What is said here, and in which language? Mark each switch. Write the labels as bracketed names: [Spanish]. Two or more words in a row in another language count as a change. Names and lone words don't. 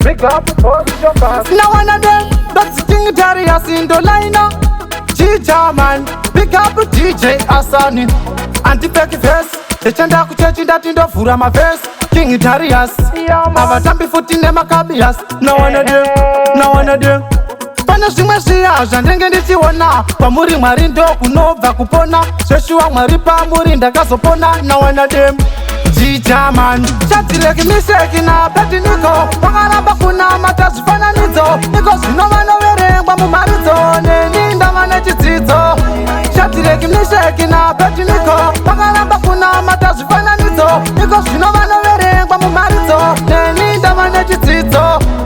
[English] Big up for the jumpers. Now one of them, that's the thing, Terry, I seen the line up. G-German, big up D J Asani. Anti-fake face, [Shona] techenda kuchechi ndati ndovhura mavhesi. [English] King Darius, Yeah, man. [Shona] avatambi futi nemakabias. [English] Now one of them, Yeah. now one of them. [Shona] Pane zvimwe zviya zvandenge ndichiona, kwamuri Mwari ndo kunobva kupona. Zveshuwa Mwari pamuri ndakazopona. [English] Now one of them, G-German. Shadrach, Meshach na Abednego, [Shona] vakaramba kunamata zvifananidzo. Niko zvino vanoverengwa mumharidzo, neni ndava nechidzidzo. Shadrach, Meshach na Abednego, vakaramba kunamata zvifananidzo. Niko zvino vanoverengwa mumharidzo, neni ndava nechidzidzo.